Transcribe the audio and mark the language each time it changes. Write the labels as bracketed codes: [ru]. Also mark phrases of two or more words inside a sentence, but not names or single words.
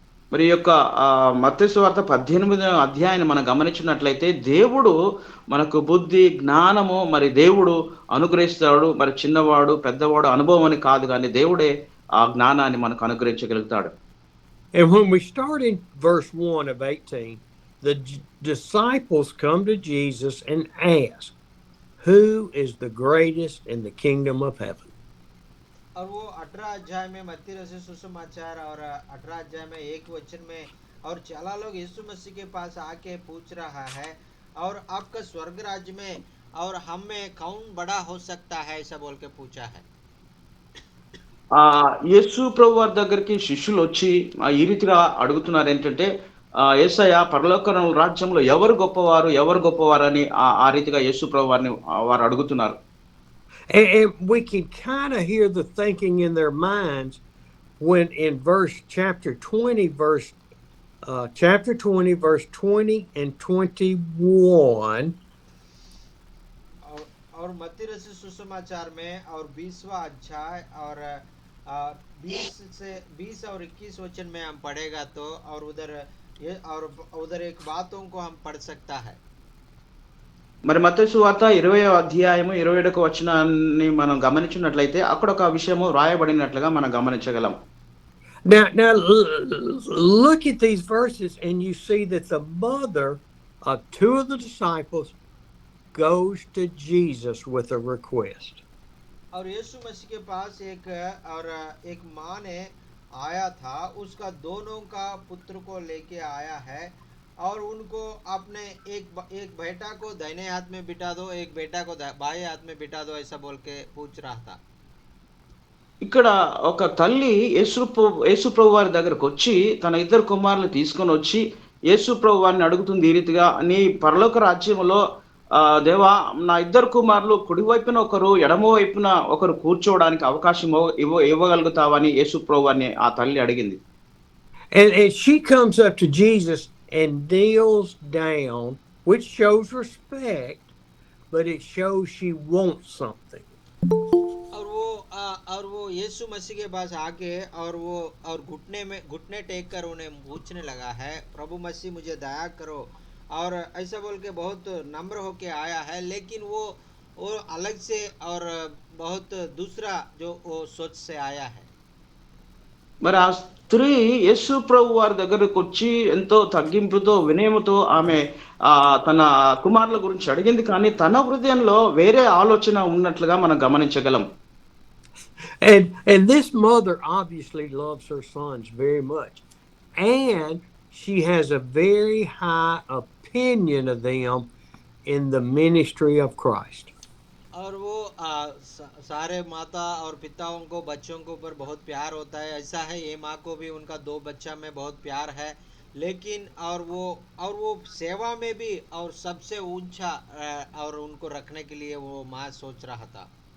[te] మరి ఈ యొక్క మత్తయి సువార్త 18వ అధ్యాయాన్ని మనం గమనించినట్లయితే దేవుడు మనకు బుద్ధి, జ్ఞానము మరి దేవుడు అనుగ్రహిస్తాడు. మరి చిన్నవాడు, పెద్దవాడు అనుభవం అని కాదు గానీ దేవుడే ఆ జ్ఞానాన్ని మనకు అనుగ్రహించగలుగుతాడు. [en] And when we start in verse 1 of 18, the disciples come to Jesus and ask, "Who is the greatest in the kingdom of heaven?" [hi] और वो 18 अध्याय में मत्ती रचित सुसमाचार और 18 अध्याय में 1 वचन में और चला लोग यीशु मसीह के पास आके पूछ रहा है और आपका स्वर्ग राज्य में और हम में कौन बड़ा हो सकता है ऐसा बोल के पूछा है। [te] యేసు ప్రభువారి దగ్గరికి శిష్యులొచ్చి ఈ రీతిగా అడుగుతున్నారేంటంటే, యేసయ్య పరలోక రాజ్యంలో ఎవరు గొప్పవారు? ఎవరు గొప్పవారని ఆ రీతిగా యేసు ప్రభువారిని వారు అడుగుతున్నారు. [en] And we can kind of hear the thinking in their minds when in chapter 20, verse 20 and 21. [hi] और मत्ती रचित सुसमाचार में और 20वां अध्याय और 20 और 21 वचन में हम पढ़ेगा तो और उधर एक बातों को हम पढ़ सकता है। [te] మరి మత్తయి సువార్త 20వ అధ్యాయము 27వ వచనాన్ని మనం గమనించినట్లయితే అక్కడ ఒక విషయము రాయబడినట్లుగా మనం గమనించగలం. [en] Now look at these verses and you see that the mother of two of the disciples goes to Jesus with a request. [hi] और यीशु मसीह के पास एक माँ ने आया था, उसका दोनों का पुत्र को लेके आया है और उनको अपने एक बेटा को दाहिने हाथ में बिठा दो, एक बेटा को बाएं हाथ में बिठा दो ऐसा बोल के पूछ रहा था। [te] ఇక్కడ ఒక తల్లి యేసు ప్రభు వారి దగ్గరకు వచ్చి తన ఇద్దరు కుమారులు తీసుకొని వచ్చి యేసు ప్రభు వారిని అడుగుతుంది ఈ రీతిగా, నీ పరలోక రాజ్యములో దేవా నా ఇద్దరు కుమారులు కుడివైపున ఒకరు ఎడమ వైపున ఒకరు కూర్చోవడానికి అవకాశం ఇవ్వగలుగుతావని యేసు ప్రభు వారిని ఆ తల్లి అడిగింది. [en] And she comes up to Jesus and kneels down, which shows respect, but it shows she wants something. [hi] और वो यीशु मसीह के पास आके और घुटने टेक कर उन्हें पूछने लगा है, प्रभु मसीह मुझे दया करो, और ऐसा बोल के बहुत नम्र होके आया है, लेकिन वो अलग से और बहुत दूसरा जो वो सोच से आया है। [te] మరి ఆ స్త్రీ యేసు ప్రభు వారి దగ్గరకు వచ్చి ఎంతో తగ్గింపుతో వినయముతో ఆమె తన కుమారుల గురించి అడిగింది, కానీ తన హృదయంలో వేరే ఆలోచన ఉన్నట్లుగా మనం గమనించగలం. [en] And this mother obviously loves her sons very much, and she has a very high opinion of them in the ministry of Christ. [hi] और वो सारे माता और पिताओं को बच्चों के ऊपर बहुत प्यार होता है, ऐसा है ये माँ को भी उनका 2 बच्चा में बहुत प्यार है, लेकिन और वो सेवा में भी और सबसे ऊंचा और उनको रखने के लिए वो माँ सोच रहा था।